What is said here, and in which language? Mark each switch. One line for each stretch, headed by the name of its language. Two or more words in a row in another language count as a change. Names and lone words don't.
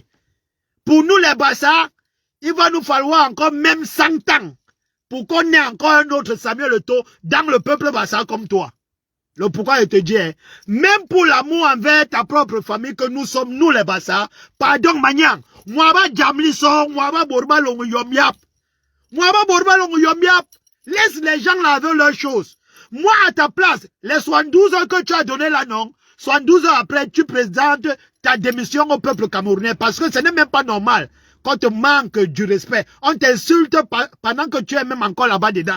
French: Pour nous les Bassa, il va nous falloir encore même 100 ans pour qu'on ait encore un autre Samuel Eto'o dans le peuple Bassa comme toi. Le pourquoi je te dis, hein, même pour l'amour envers ta propre famille que nous sommes, nous les Bassa, pardon Magnang, Mwaba Jamlisson, Mwaba Borba Longo Yomyap, Mwaba Borba Longo Yomyap, laisse les gens laver leurs choses. Moi à ta place, les 72 heures que tu as donné là, non, 72 heures après, tu présentes ta démission au peuple camerounais parce que ce n'est même pas normal qu'on te manque du respect. On t'insulte pendant que tu es même encore là-bas dedans.